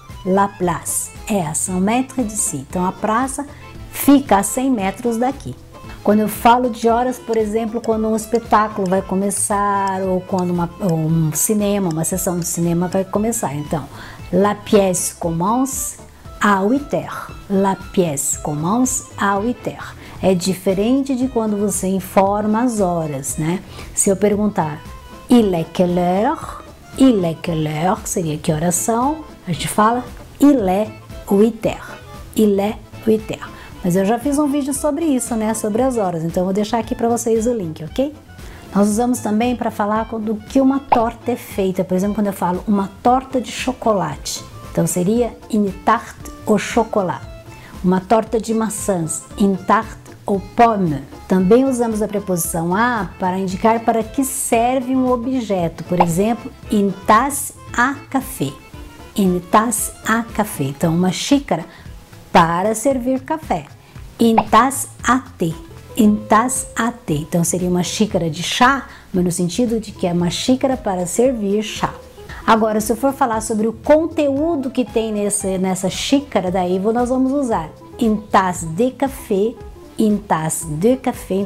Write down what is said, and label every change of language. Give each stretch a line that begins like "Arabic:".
French: La place est à 100 mètres d'ici.
Portuguese: Então, a praça fica a 100 metros daqui. Quando eu falo de horas, por exemplo, quando um espetáculo vai começar ou quando um cinema, uma sessão de cinema vai começar. Então,
French: la pièce commence à 8h. La pièce commence à 8h.
Portuguese: É diferente de quando você informa as horas, né? Se eu perguntar
French: il est quelle heure? Il est quelle heure?
Portuguese: Seria que horas são? A gente fala
French: il est 8h. Il est 8h.
Portuguese: Mas eu já fiz um vídeo sobre isso, né? Sobre as horas. Então eu vou deixar aqui para vocês o link, ok? Nós usamos também para falar do que uma torta é feita. Por exemplo, quando eu falo uma torta de chocolate. Então seria
French: une tarte au chocolat.
Portuguese: Uma torta de maçãs,
French: une tarte aux pommes.
Portuguese: Também usamos a preposição à para indicar para que serve um objeto. Por exemplo,
French: une tasse à café. Une tasse à café.
Portuguese: Então, uma xícara para servir café.
French: Une tasse à thé.
Portuguese: Une tasse à thé. Então, seria uma xícara de chá, mas no sentido de que é uma xícara para servir chá. Agora, se eu for falar sobre o conteúdo que tem nessa xícara, daí nós vamos usar
French: une tasse de café,
Portuguese: une tasse de café.